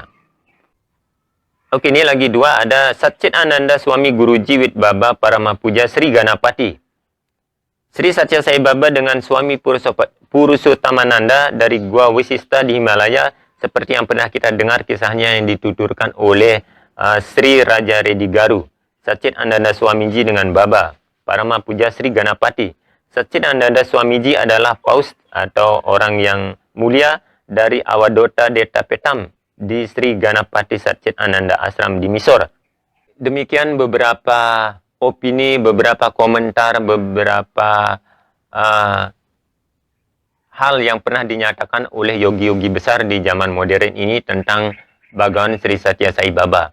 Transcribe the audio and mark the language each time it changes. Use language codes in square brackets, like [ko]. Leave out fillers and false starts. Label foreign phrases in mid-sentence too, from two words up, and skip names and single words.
[id] Oke, ini lagi dua, ada Satchidananda Swami Guruji with Baba Paramapuja Sri Ganapati. Sri Satya Sai Baba dengan Swami Purushottamananda dari Gua Wisista di Himalaya, seperti yang pernah kita dengar kisahnya yang dituturkan oleh Sri Raja Reddy Garu. Satchidananda Swamiji dengan Baba Paramapuja Sri Ganapati. Satchidananda Swamiji adalah paus atau orang yang mulia dari Awadota Deta Petam di Sri Ganapati Satchidananda Ashram di Mysore. Demikian beberapa opini, beberapa komentar, beberapa hal yang pernah dinyatakan oleh yogi-yogi besar di zaman modern ini tentang Bhagawan Sri Satya Sai Baba.